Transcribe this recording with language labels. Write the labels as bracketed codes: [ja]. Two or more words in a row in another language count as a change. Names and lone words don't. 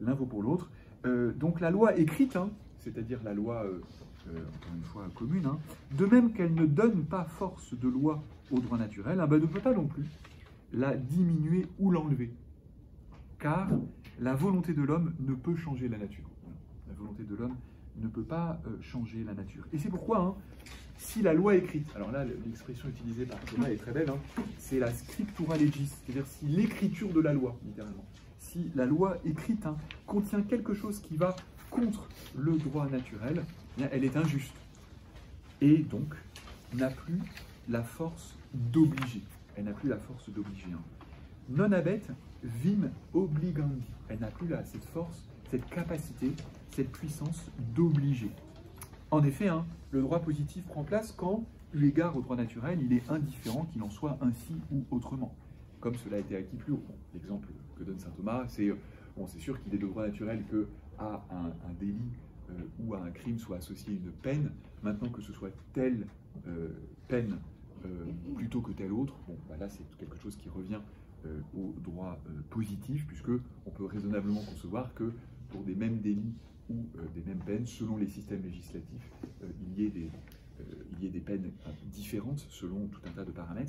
[fr] Donc la loi écrite, c'est-à-dire la loi, encore une fois, commune, de même qu'elle ne donne pas force de loi au droit naturel, ne peut pas non plus la diminuer ou l'enlever. Car la volonté de l'homme ne peut changer la nature. La volonté de l'homme ne peut pas changer la nature. Et c'est pourquoi, si la loi écrite, alors là, l'expression utilisée par Thomas est très belle, c'est la [la] scriptura legis, [fr] c'est-à-dire si l'écriture de la loi, littéralement, si la loi écrite contient quelque chose qui va contre le droit naturel, elle est injuste. Et donc, n'a plus la force d'obliger. Elle n'a plus la force d'obliger. [la] Non habet vim obligandi. [fr] Elle n'a plus cette force, cette capacité, cette puissance d'obliger. En effet, le droit positif prend place quand, eu égard au droit naturel, il est indifférent qu'il en soit ainsi ou autrement. Comme cela a été acquis plus haut. L'exemple que donne saint Thomas, c'est sûr qu'il est de droit naturel qu'à un délit ou à un crime soit associée une peine, maintenant que ce soit telle peine plutôt que telle autre, là c'est quelque chose qui revient au droit positif, puisque on peut raisonnablement concevoir que pour des mêmes délits ou des mêmes peines, selon les systèmes législatifs, il y ait des peines différentes selon tout un tas de paramètres.